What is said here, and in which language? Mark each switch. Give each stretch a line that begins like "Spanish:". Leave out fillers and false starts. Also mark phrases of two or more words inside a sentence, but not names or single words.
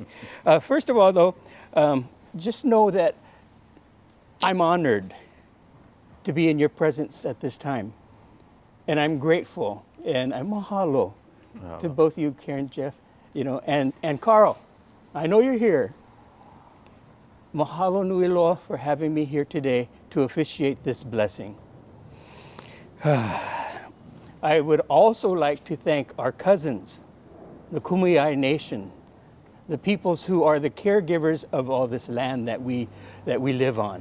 English: First of all, though, just know that I'm honored to be in your presence at this time. And I'm grateful, and I'm mahalo to both you, Karen, Jeff, and Carl. I know you're here.
Hawaiian: Mahalo nui loa
English: for having me here today to officiate this blessing. I would also like to thank our cousins, the Kumeyaay Nation, the peoples who are the caregivers of all this land that we live on.